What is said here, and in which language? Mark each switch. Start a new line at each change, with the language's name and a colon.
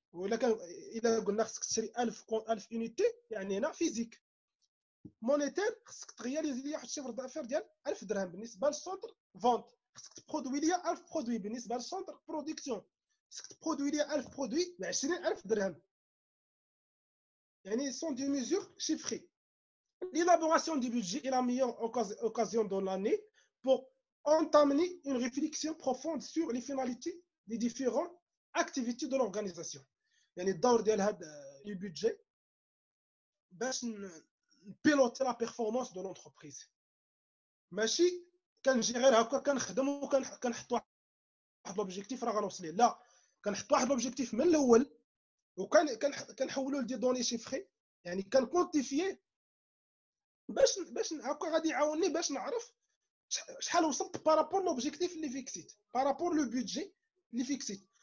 Arabic: ولا كان الا قلنا خصك تشري 1000 يونيتي يعني هنا فيزيك. مونيتير خصك تغياليزي ليا واحد الشيفر دافير ديال 1000 درهم بالنسبه للسونتر فونت. خصك تبرودوي ليا 1000 برودوي بالنسبه للسونتر برودكسيون. خصك تبرودوي ليا 1000 برودوي ب 20000 درهم. يعني سون دي ميزور شيفري.
French: L'élaboration du budget est la meilleure occasion dans l'année pour entamer une réflexion profonde sur les finalités des différentes activités de l'organisation.
Arabic: يعني الدور ديال هذا البودجي باش نبيلوتي لا بيرفورمانس دو لونتربريز. ماشي كنجي غير هكا كنخدم وكنحط واحد لوبجيكتيف راه غنوصل ليه، لا كنحط واحد لوبجيكتيف من الاول كنحولو لدي دوني شيفري، يعني كنكونتيفيي باش هكا غادي يعاونني باش نعرف شحال وصلت بارابور لوبجيكتيف اللي فيكسيت، بارابور لو بودجي اللي فيكسيت.